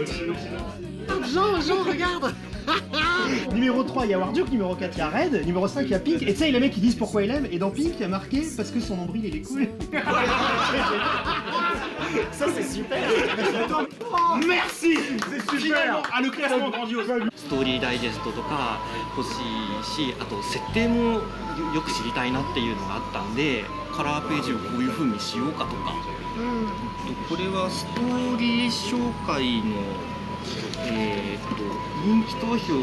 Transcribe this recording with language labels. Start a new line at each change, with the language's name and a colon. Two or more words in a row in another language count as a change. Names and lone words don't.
French: Jean, regarde. Numéro 3, il y a Warduke, numéro 4, il y a Red, numéro 5, il y a Pink, et tu sais, les mecs ils disent pourquoi il aime, et dans Pink, il y a marqué parce que son nombril il est cool. Ça c'est super. Merci. C'est super. Ah, le classement grandiose.
Japanese: ストーリーダイジェストとか欲しいし、あと設定もよく知りたいなっていうのがあったんで、カラーページをこういう風にしようかとか。これはストーリー紹介の人気投票